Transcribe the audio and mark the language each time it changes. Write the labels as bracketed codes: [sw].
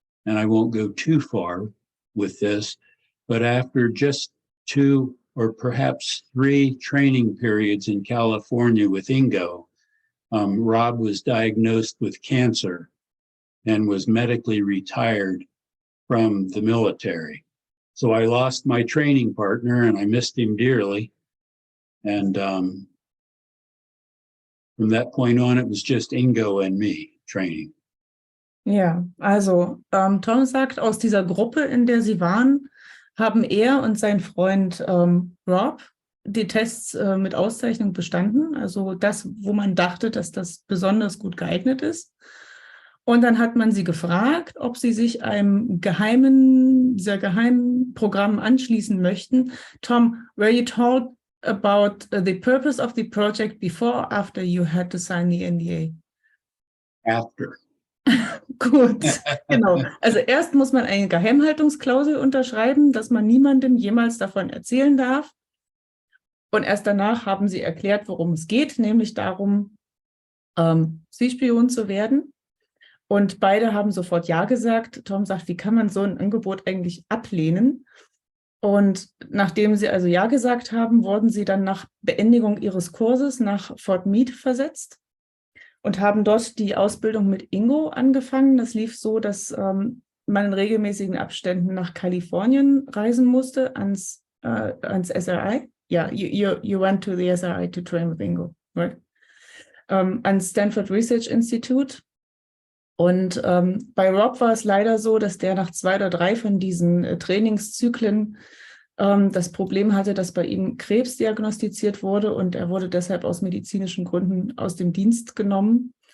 [en] And I won't go too far with this, but after just 2 or perhaps 3 training periods in California with Ingo, Rob was diagnosed with cancer and was medically retired from the military. So I lost my training partner and I missed him dearly. And from that point on, it was just Ingo and me training. [de] Ja, also Tom sagt, aus dieser Gruppe, in der sie waren, haben er und sein Freund Rob die Tests mit Auszeichnung bestanden, also das, wo man dachte, dass das besonders gut geeignet ist. Und dann hat man sie gefragt, ob sie sich einem dieser geheimen Programm anschließen möchten. [en] Tom, were you told about the purpose of the project before or after you had to sign the NDA? After. [de] Gut, genau. Also erst muss man eine Geheimhaltungsklausel unterschreiben, dass man niemandem jemals davon erzählen darf. Und erst danach haben sie erklärt, worum es geht, nämlich darum, Zielspion zu werden. Und beide haben sofort Ja gesagt. Tom sagt, wie kann man so ein Angebot eigentlich ablehnen? Und nachdem sie also Ja gesagt haben, wurden sie dann nach Beendigung ihres Kurses nach Fort Meade versetzt und haben dort die Ausbildung mit Ingo angefangen. Das lief so, dass man in regelmäßigen Abständen nach Kalifornien reisen musste, ans SRI. [en] Ja, you went to the SRI to train with Ingo, right? [de] Ans Stanford Research Institute. Und bei Rob war es leider so, dass der nach 2 oder 3 von diesen Trainingszyklen das Problem hatte, dass bei ihm Krebs diagnostiziert wurde und er wurde deshalb aus medizinischen Gründen aus dem Dienst genommen.